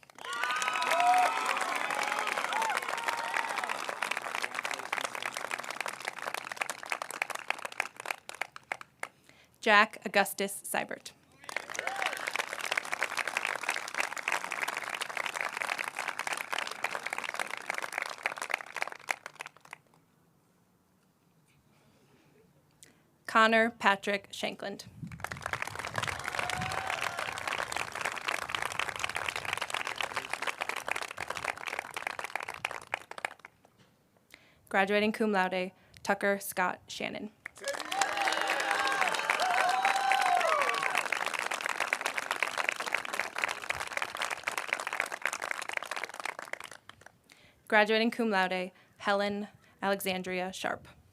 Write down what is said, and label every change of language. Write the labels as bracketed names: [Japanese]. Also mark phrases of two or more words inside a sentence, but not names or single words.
[English] Jack Augustus Seibert. Connor Patrick Shankland. Graduating [Latin] cum laude, [English] Tucker Scott Shannon. Graduating [Latin] cum laude, [English] Helen Alexandria Sharp.